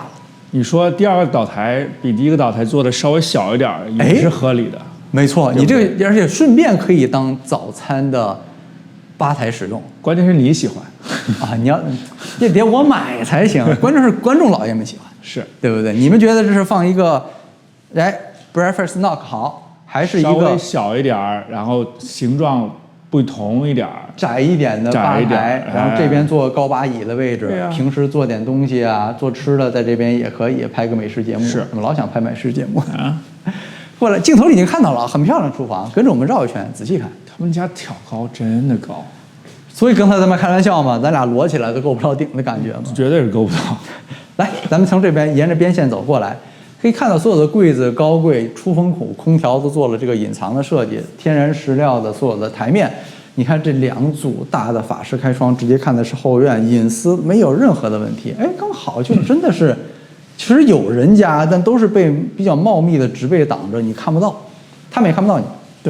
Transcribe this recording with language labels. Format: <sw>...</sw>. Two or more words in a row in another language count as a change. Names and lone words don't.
<zh>你說第二個島台比第一個島台做的稍微小一點，也是合理的。沒錯，你這個而且順便可以當早餐的吧台使用。關鍵是你喜歡啊，你要也得我買才行。關鍵是觀眾老爺們喜歡，是對不對？你們覺得這是放一個，</zh> <en>breakfast nook</en> <zh>好，還是一個稍微小一點，然後形狀不同一點，窄一點的吧台，然后這邊做高把椅的位置，平時做點東西啊，做吃的在這邊也可以拍個美食節目。是，我們老想拍美食節目啊。過來，鏡頭裡已經看到了，很漂亮廚房，跟着我們繞一圈，仔細看。他們家挑高真的高，所以刚才咱們開玩笑嘛，咱倆摞起來都夠不着頂的感覺嘛。絕對是夠不到。來，咱們從這邊沿着邊線走過來，可以看到所有的櫃子、高櫃、出風口、空調都做了這個隱藏的設計，天然石料的所有的台面。你看這2組大的法式開窗，直接看的是後院，隱私沒有任何的問題。哎，剛好就真的是。其實有人家，但都是被比較茂密的植被擋着，你看不到，他們也看不到你。對，</zh>